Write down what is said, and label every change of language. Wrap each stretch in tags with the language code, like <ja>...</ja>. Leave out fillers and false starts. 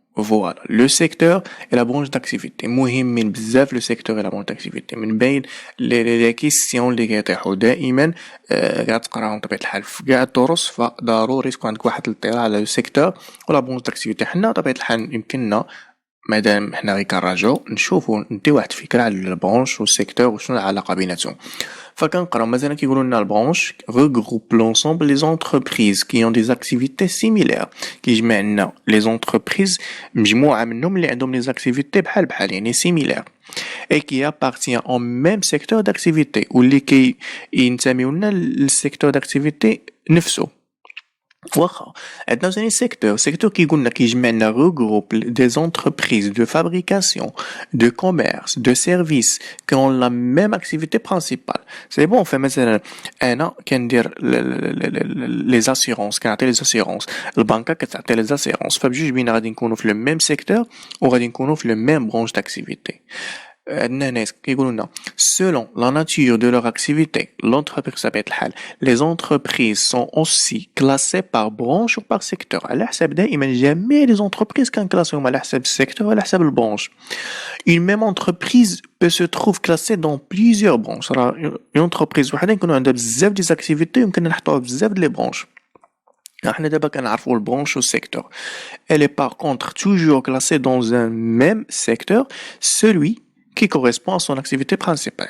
<fr>Voilà, le secteur et la branche d'activité.</fr> <ar>مهمين بزاف</ar> <fr>le secteur et la branche d'activité.</fr> <ar>من بين les questions اللي كيطيحوا دائما كتقراهم بطبيعة الحال في كاع الدروس, فضروري تكون عندك واحد الاطلاع على le secteur و la branche d'activité. حنا بطبيعة الحال يمكننا مادام حنا غير كنراجعو نشوفو نديو واحد الفكرة على البرونش والسيكتور وشنو العلاقة بيناتهم. فكنقراو مثلا كيقولوا لنا البرونش</ar> <fr>regroupe l'ensemble les entreprises qui ont des activités similaires.</fr> <ar>كيجمع لنا les entreprises مجموعة منهم اللي عندهم les activités بحال يعني</ar> <fr>similaires et qui appartient au même secteur d'activité</fr> <ar>واللي ينتميو لنا للسيكتور d'activité نفسه. واخا عندنا ثاني سيكتور كيقول لنا كيجمع لنا</ar> <fr>regroupe des entreprises de fabrication, de commerce, de services qui ont la même activité principale. C'est bon.</fr> <ar>فمثلا انا كندير les assurances كنعطي les assurances البنكه كتعطي les assurances فبجوج بينا غادي نكونوا في</ar> <fr>le même secteur</fr> <ar>وغادي نكونوا في</ar> <fr>le même branche d'activité.</fr> <ar>عندنا ناس كيقولوا لنا</ar> <fr>selon la nature de leur activité l'entreprise</fr> <ar>بطبيعة الحال</ar> <fr>les entreprises sont aussi classées par branche ou par secteur.</fr> <ar>على حسب دائما جميع les entreprises كنكلاسيهم على حسب السيكتور وعلى حسب البرانش.</ar> <fr>une même entreprise peut se trouve classée dans plusieurs branches.</fr> <ar>راه une entreprise وحده يكونوا عندها بزاف ديال activités يمكن نحطوها بزاف ديال les branches. احنا دابا كنعرفوا البرانش والسيكتور.</ar> <fr>elle est par contre toujours classée dans un même secteur celui qui correspond à son activité principale.</fr>